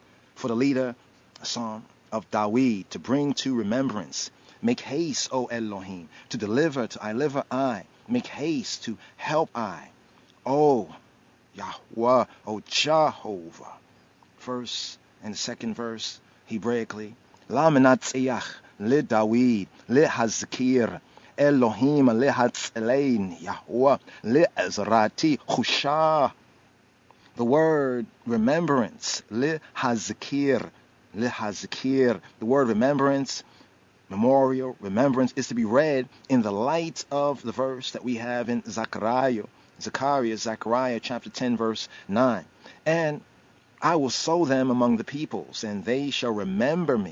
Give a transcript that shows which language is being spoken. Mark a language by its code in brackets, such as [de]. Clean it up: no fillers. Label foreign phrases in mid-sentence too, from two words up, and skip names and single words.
[en] For the leader, Psalm of Dawid, to bring to remembrance. Make haste, O Elohim, to deliver, to deliver I. Make haste to help I. O Yahweh, O Jehovah. First and second verse, Hebraically. [he] למנצח לדוד, להזכיר, אלהים להצילני, יהוה לעזרתי חושה. [en] The word remembrance, [he] להזכיר, להזכיר. [en] The word remembrance, memorial, remembrance, is to be read in the light of the verse that we have in Zechariah chapter 10, verse 9. And I will sow them among the peoples, and they shall remember me.